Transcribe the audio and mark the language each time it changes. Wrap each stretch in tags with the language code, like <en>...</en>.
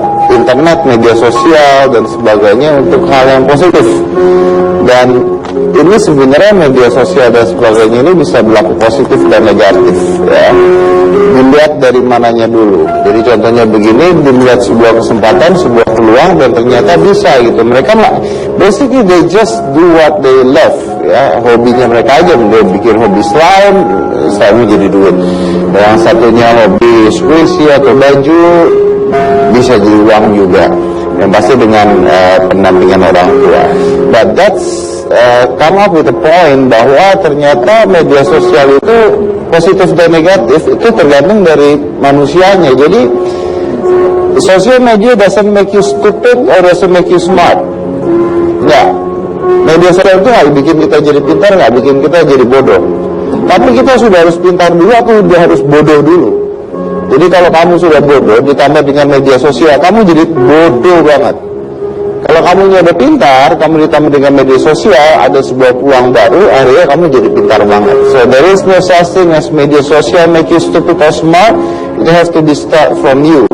<id>internet, media sosial dan sebagainya untuk hal yang positif. Dan ini sebenarnya media sosial dan sebagainya ini bisa berlaku positif dan negatif, ya. Dilihat dari mananya dulu. Jadi contohnya begini, dilihat sebuah kesempatan, sebuah peluang, dan ternyata bisa gitu.</id> <en>Mereka basically they just do what they love, ya.</en> <id>Hobinya mereka aja, dia bikin hobi slime jadi duit. Yang satunya hobi squishy atau baju, bisa jadi uang juga. Yang pasti dengan pendampingan orang tua.</id> <en>But that's come up with a point</en> <id>bahwa ternyata media sosial itu positif dan negatif itu tergantung dari manusianya.</id> <en>Jadi social media doesn't make you stupid or doesn't make you smart.</en> <id>Enggak. Media sosial itu nggak bikin kita jadi pintar, nggak bikin kita jadi bodoh. Tapi kita sudah harus pintar dulu atau sudah harus bodoh dulu. Jadi kalau kamu sudah bodoh ditambah dengan media sosial, kamu jadi bodoh banget. Kalau kamu udah pintar, kamu ditambah dengan media sosial, ada sebuah peluang baru, akhirnya kamu jadi pintar banget.</id> <en>So there is no such thing as media sosial make you stupid or smart. It has to be start from you.</en>